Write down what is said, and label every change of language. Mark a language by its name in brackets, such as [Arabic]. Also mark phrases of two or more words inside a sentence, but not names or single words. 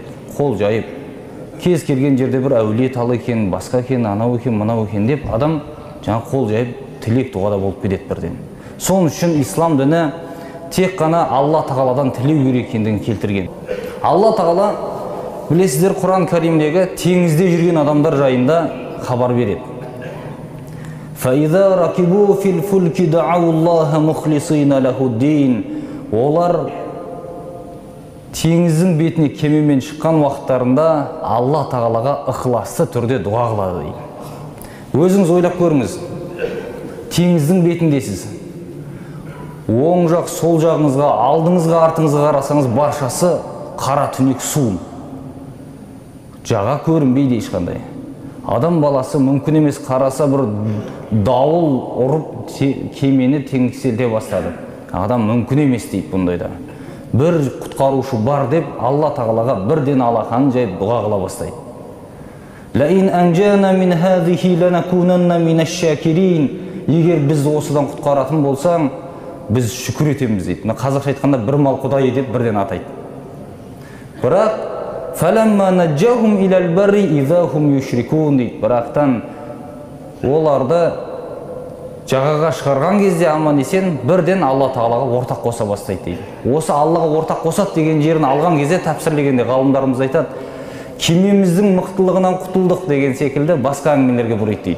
[Kazakh] Қол жайып, кез келген жерде бір әулие тал екен, басқа екен, анау екен, мынау екен деп, адам жаңа қол жайып тілек дұғада болып кетеді бірден. Соның үшін ислам діні тек қана Алла Тағаладан тілеу керек екендігін келтірген. Алла Тағала, білесіздер, Құран Кәрімдегі теңізде жүрген адамдар жайында хабар береді. [Arabic] فَإِذَا رَكِبُوا فِي الْفُلْكِ دَعَوُا اللَّهَ مُخْلِصِينَ لَهُ الدِّينَ. [Kazakh] Олар теңіздің бетіне кемемен шыққан уақыттарында Алла Тағалаға ықыласты түрде дұға қылады дейді. Өзіңіз ойлап көріңіз, теңіздің бетіндесіз. Оң жақ, сол жағыңызға, алдыңызға, артыңызға қарасаңыз баршасы қара түнек су. Жаға көрінбейді ешқандай. Адам баласы мүмкін емес, қараса бір дауыл ұрып кемені теңселте бастады. Адам мүмкін емес дейді бұндайда. Бір құтқарушы бар деп Алла Тағалаға бірден алақанын жайып дұға қыла бастайды. [Arabic] لَإِنْ أَنْجَانَا مِنْ هَذِهِ لَنَكُونَنَّ مِنَ الشَّاكِرِينَ. [Kazakh] Егер біз осыдан құтқаратын болсаң, біз шүкір етеміз дейді. Қазақша айтқанда бір мал құдай деп бірден атайды. [Arabic] Бірақ فَلَمَّا نَجَّاهُمْ إِلَى الْبَرِّ إِذَا هُمْ يُشْرِكُونَ дейді. [Kazakh] Бірақтан оларды жағаға шығарған кезде аман есен бірден Алла Тағалаға ортақ қоса бастайды дейді. Осы Аллаға ортақ қосады деген жерін алған кезде тәпсірлегенде ғалымдарымыз айтады, кемеміздің мықтылығынан құтылдық деген секілді басқа әңгімелерге бұрайды дейді.